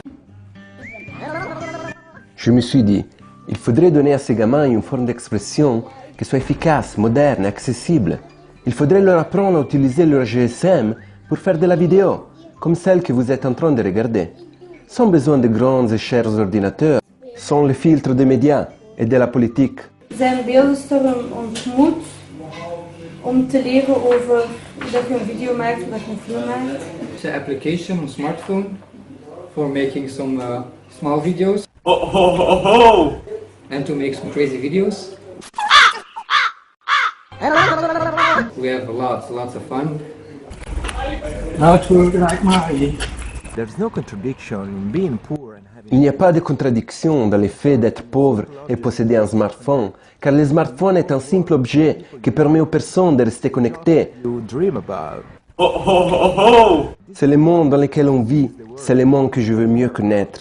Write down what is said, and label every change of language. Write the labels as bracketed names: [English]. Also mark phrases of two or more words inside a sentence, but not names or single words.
[French] Je me suis dit, il faudrait donner à ces gamins une forme d'expression qui soit efficace, moderne, accessible. Il faudrait leur apprendre à utiliser leur GSM pour faire de la vidéo, comme celle que vous êtes en train de regarder. Sans besoin de grands et chers ordinateurs, sans le filtre des médias et de la politique. [Dutch] Zijn beeldenstorm ontmoet om te leren over dat je een video maakt, dat je een film maakt. [English] It's an application on smartphone for making some small videos. And to make some crazy videos. We have lots of fun. [French] Il n'y a pas de contradiction dans le fait d'être pauvre et posséder un smartphone, car le smartphone est un simple objet qui permet aux personnes de rester connectées. C'est le monde dans lequel on vit, c'est le monde que je veux mieux connaître.